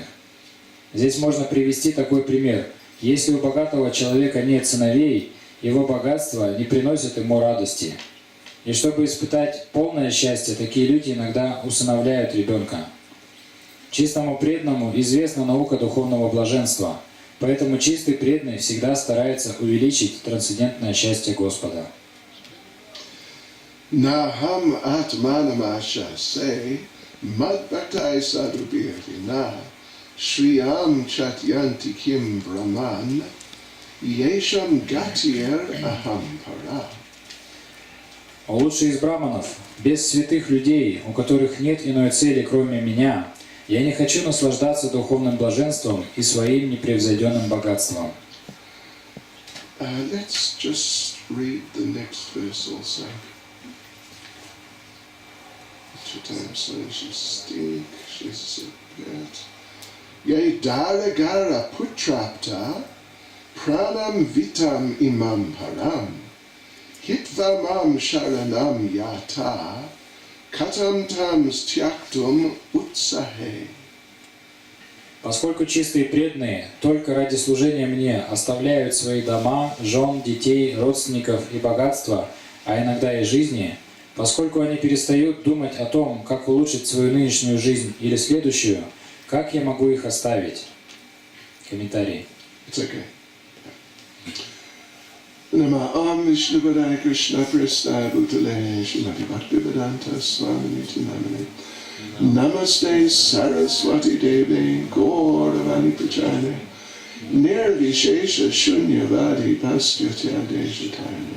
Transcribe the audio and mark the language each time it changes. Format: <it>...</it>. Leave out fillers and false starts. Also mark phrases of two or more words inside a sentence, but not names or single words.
<ru>Здесь можно привести такой пример. Если у богатого человека нет сыновей, его богатство не приносит ему радости. И чтобы испытать полное счастье, такие люди иногда усыновляют ребенка. Чистому преданному известна наука духовного блаженства, поэтому чистый преданный всегда старается увеличить трансцендентное счастье Господа.</ru> <sa>नाहम् आत्मानमाशासे मद्भक्तैः साधुभिर्विना श्रियं चात्यन्तिकीं ब्रह्मन् येषां गतिरहं परा.</sa> <ru>Лучший из браманов, без святых людей, у которых нет иной цели, кроме меня, я не хочу наслаждаться духовным блаженством и своим непревзойденным богатством.</ru> <en>Let's just read the next verse also.</en> <sa>ये दारागार पुत्राप्त प्राणं वितं इमं परं हित्वामां शरणं याता कथं तं स्त्यक्तुम् उत्सहे.</sa> <ru>Поскольку чистые преданные только ради служения мне оставляют свои дома, жен, детей, родственников и богатства, а иногда и жизни, поскольку они перестают думать о том, как улучшить свою нынешнюю жизнь или следующую, как я могу их оставить? Комментарий.</ru> <en>It's okay.</en> <sa>नमः विष्णु पादाय कृष्ण प्रस्थाय भूतले श्रीमति भक्तिवेदान्त स्वामी नमने नमस्ते सरस्वती देवी गौरवाणी प्रचने निर्विशेष शून्यवादी पस्त्यत्य देशतने.</sa>